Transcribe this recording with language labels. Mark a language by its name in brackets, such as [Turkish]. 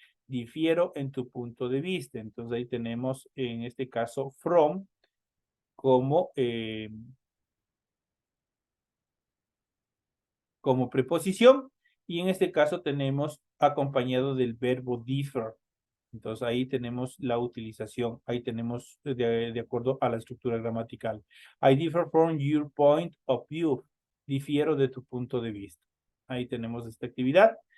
[Spanish] Difiero en tu punto de vista. Entonces ahí tenemos, en este caso, from como, como preposición. Y en este caso tenemos acompañado del verbo differ. Entonces ahí tenemos la utilización. Ahí tenemos de acuerdo a la estructura gramatical. [English] I differ from your point of view. [Spanish] Difiero de tu punto de vista. Ahí tenemos esta actividad.